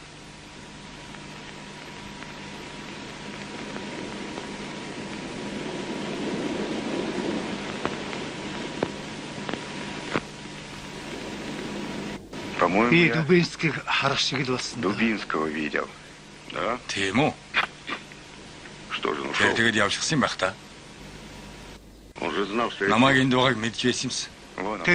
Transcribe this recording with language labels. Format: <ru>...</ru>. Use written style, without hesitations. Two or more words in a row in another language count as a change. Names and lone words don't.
<mn>Би Дубинскийг харах шиг л болсон.</mn> <ru>Дубинского видел. Да?</ru> <mn>Тийм үү?</mn> <ru>Что же он ушел?</ru> <mn>Тэгээд явчихсан байх та.</mn> <ru>Он же знал, что я...</ru> <mn>Намайг энд байгааг мэдж байсан юмсан.</mn> <ru>Вон он.</ru>